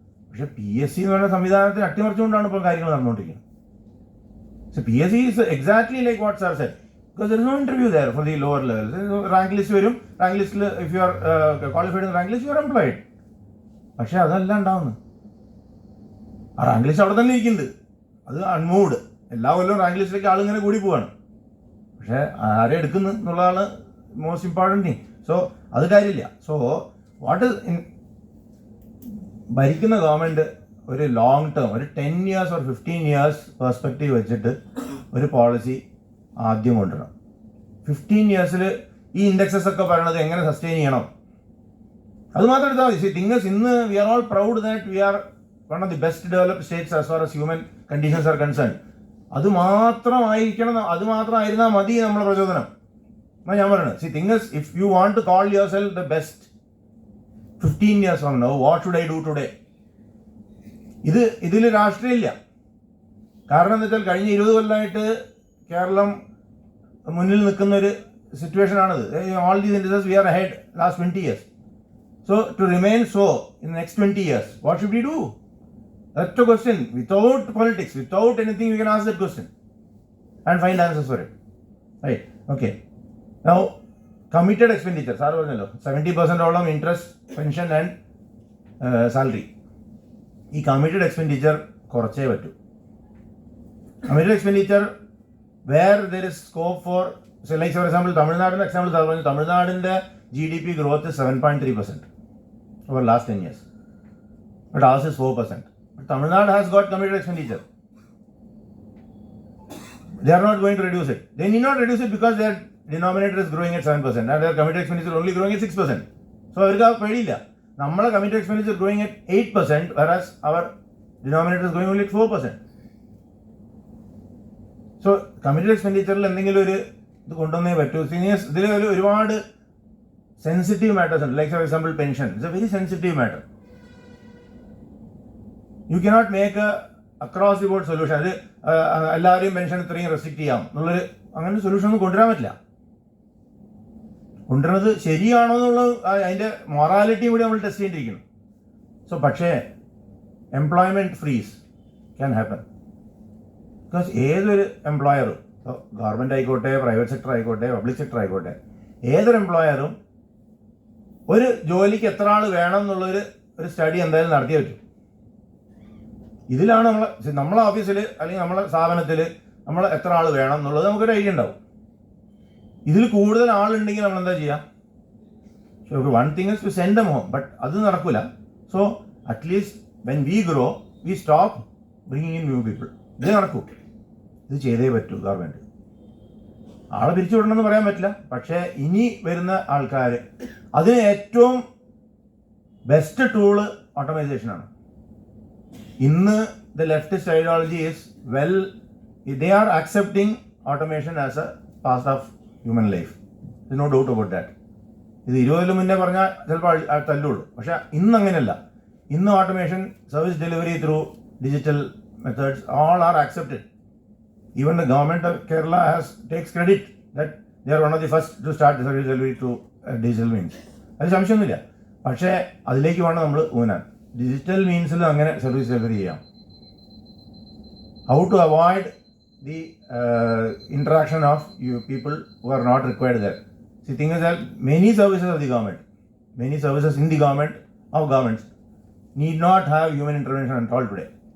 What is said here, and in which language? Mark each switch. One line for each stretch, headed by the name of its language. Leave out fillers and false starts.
Malayalam: പക്ഷേ PSC എന്ന് പറയുന്ന സംവിധാനത്തിന് അട്ടിമറിച്ചുകൊണ്ടാണ് ഇപ്പോൾ കാര്യങ്ങൾ നടന്നുകൊണ്ടിരിക്കുന്നത്.
English: So PSC is exactly like what sir said, because there is no interview there for the lower levels.
Malayalam: Rank list വരും.
English: Rank ലിസ്റ്റിൽ if you are qualified in rank list, you are employed.
Malayalam: പക്ഷേ അതല്ല ഉണ്ടാവുന്നത്. ആ rank list അവിടെ തന്നെ ഇരിക്കുന്നുണ്ട്. അത് അൺമൂവ്ഡ്. എല്ലാ കൊല്ലവും റാങ്ക് ലിസ്റ്റിലേക്ക് ആളിങ്ങനെ കൂടി പോവാണ്. പക്ഷേ ആരെ എടുക്കുന്നു എന്നുള്ളതാണ്
English: Most important thing.
Malayalam: സോ അത് കാര്യമില്ല. സോ വാട്ട് ഇസ് ഭരിക്കുന്ന ഗവൺമെൻറ് ഒരു ലോങ് ടേം, ഒരു
English: 10 years or 15 years
Malayalam: പെർസ്പെക്റ്റീവ് വെച്ചിട്ട് ഒരു പോളിസി ആദ്യം കൊണ്ടുവരണം. 15 years ഈ ഇൻഡെക്സസ് ഒക്കെ പറയണത് എങ്ങനെ സസ്റ്റെയിൻ ചെയ്യണം, അത് മാത്രം എടുത്താൽ മതി.
English: Things ഇന്ന് we are all proud that we are one of the best developed states as far as human conditions are concern.
Malayalam: അത് മാത്രമായിരുന്നാൽ മതി നമ്മളെ പ്രചോദനം എന്നാണ് ഞാൻ പറയുന്നത്.
English: Things if you want to call yourself the best 15 years from now, what should I do today?
Malayalam: ഇതിൽ രാഷ്ട്രീയമില്ല. കാരണം എന്താ വെച്ചാൽ കഴിഞ്ഞ 20 കൊല്ലമായിട്ട് കേരളം മുന്നിൽ നിൽക്കുന്ന ഒരു സിറ്റുവേഷൻ ആണിത്.
English: All these industries we are ahead last 20 years. So to remain so in the next 20 years, what should we do? That's a question. Without politics, without anything, we can ask that question and find answers for it. Right? Okay. Now, committed expenditure.
Malayalam: Sir പറഞ്ഞല്ലോ 70% interest, pension and salary. ഈ committed expenditure കുറച്ചേ പറ്റൂ. Committed expenditure
English: where there is scope for, like for example
Malayalam: തമിഴ്നാടിൻ്റെ example sir പറഞ്ഞു.
English: തമിഴ്നാടിൻ്റെ GDP growth is 7.3% over last 10 years. But ours is 4%. But Tamil Nadu has got committed expenditure. They are not going to reduce it. They need not reduce it because their denominator is growing at 7% and their committed expenditure only growing at 6%.
Malayalam: So അവർക്ക് ആ പേടിയില്ല.
English: നമ്മളെ committed expenditure growing at 8%, whereas our denominator is growing only at 4%.
Malayalam: So committed expenditure എന്തെങ്കിലും ഒരു ഇത് കൊണ്ടുവന്നേ പറ്റൂ. Seniors ഇതിൽ ഒരുപാട്
English: sensitive matters, like for example pension, it's a very sensitive matter. You cannot make a across the board solution.
Malayalam: അത് എല്ലാവരെയും pension ഇത്രയും റെസ്ട്രിക്ട് ചെയ്യാം എന്നുള്ളൊരു അങ്ങനെ സൊല്യൂഷൻ ഒന്നും കൊണ്ടുവരാൻ പറ്റില്ല. കൊണ്ടുവരുന്നത് ശരിയാണോ എന്നുള്ളത് അതിൻ്റെ മൊറാലിറ്റിയും കൂടി നമ്മൾ ടെസ്റ്റ് ചെയ്തിരിക്കണം.
English: So പക്ഷേ employment freeze can happen.
Malayalam: Because ഏതൊരു എംപ്ലോയറും, ഗവൺമെൻറ് ആയിക്കോട്ടെ, പ്രൈവറ്റ് സെക്ടർ ആയിക്കോട്ടെ, പബ്ലിക് സെക്ടർ ആയിക്കോട്ടെ, ഏതൊരു എംപ്ലോയറും ഒരു ജോലിക്ക് എത്ര ആൾ വേണം എന്നുള്ളൊരു സ്റ്റഡി എന്തായാലും നടത്തിയേ പറ്റും. ഇതിലാണ് നമ്മളെ ഓഫീസിൽ അല്ലെങ്കിൽ നമ്മളെ സ്ഥാപനത്തിൽ നമ്മൾ എത്ര ആൾ വേണം എന്നുള്ളത് നമുക്കൊരു ഐഡിയ ഉണ്ടാവും. ഇതിൽ കൂടുതൽ ആളുണ്ടെങ്കിൽ നമ്മൾ എന്താ ചെയ്യുക?
English: one thing is to send them home,
Malayalam: but അത് നടക്കില്ല.
English: So at least when we grow we stop bringing in new people.
Malayalam: ഇത് നടക്കൂ, ഇത് ചെയ്തേ പറ്റൂ. ഗവൺമെൻറ് ആളെ പിരിച്ചു വിടണമെന്ന് പറയാൻ പറ്റില്ല, പക്ഷേ ഇനി വരുന്ന ആൾക്കാർ അതിന് ഏറ്റവും ബെസ്റ്റ് ടൂള് ഓട്ടോമൈസേഷനാണ്.
English: ഇന്ന് the leftist ideology is they are accepting automation as a part of human life. There's no doubt about that.
Malayalam: ഇത് 20 മുന്നേ പറഞ്ഞാൽ ചിലപ്പോൾ തല്ലുള്ളൂ. പക്ഷേ ഇന്ന് അങ്ങനെയല്ല.
English: ഇന്ന് automation, service delivery through digital methods all are accepted. Even the government of Kerala takes credit that they are one of the first to start the service delivery through digital means.
Malayalam: അത് സംശയമൊന്നുമില്ല. പക്ഷേ അതിലേക്ക് വേണം നമ്മൾ ഊന്നാൻ. Digital മീൻസിൽ അങ്ങനെ service delivery ചെയ്യാം.
English: How to avoid the interaction of you people who are not required there. See, thing is that many services of the government, many services in the government of governments need not have human intervention at all today.